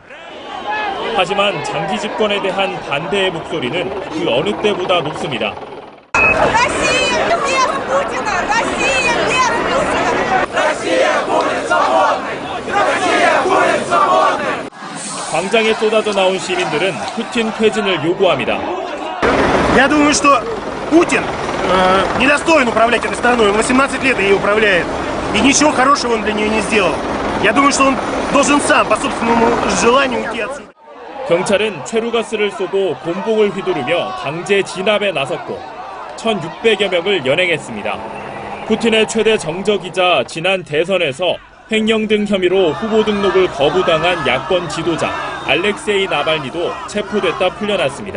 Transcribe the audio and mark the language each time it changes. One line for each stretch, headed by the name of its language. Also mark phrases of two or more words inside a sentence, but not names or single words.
Korean: 하지만 장기 집권에 대한 반대의 목소리는 그 어느 때보다 높습니다. 광장에 쏟아져 나온 시민들은 푸틴 퇴진을 요구합니다.
Russian: Я думаю, что Путин недостоин управлять этой страной. Он 18 лет ей управляет. И ничего хорошего он для нее не сделал. Я думаю, что он должен сам, по собственному желанию, уйти отсюда.
Korean: 경찰은 최루가스를 쏘고 곤봉을 휘두르며 강제 진압에 나섰고 1,600여 명을 연행했습니다. 푸틴의 최대 정적이자 지난 대선에서 횡령 등 혐의로 후보 등록을 거부당한 야권 지도자 알렉세이 나발니도 체포됐다 풀려났습니다.